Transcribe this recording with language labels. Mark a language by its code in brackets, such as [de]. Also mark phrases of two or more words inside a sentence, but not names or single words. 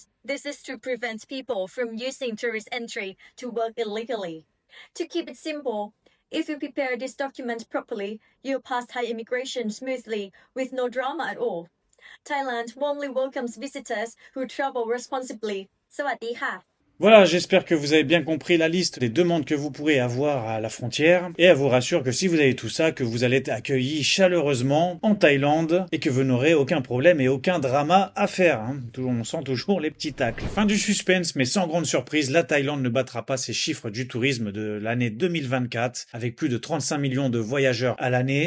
[en] This is to prevent people from using tourist entry to work illegally. To keep it simple, if you prepare this document properly, you'll pass Thai immigration smoothly with no drama at all. Thailand warmly welcomes visitors who travel responsibly. [th] สวัสดีค่ะ [fr] Voilà, j'espère que vous avez bien compris la liste des demandes que vous pourrez avoir à la frontière, et elle vous rassure que si vous avez tout ça, que vous allez être accueillis chaleureusement en Thaïlande, et que vous n'aurez aucun problème et aucun drama à faire. On sent toujours les petits tacles. Fin du suspense, mais sans grande surprise, la Thaïlande ne battra pas ses chiffres du tourisme de l'année 2024, avec plus de 35 millions de voyageurs à l'année.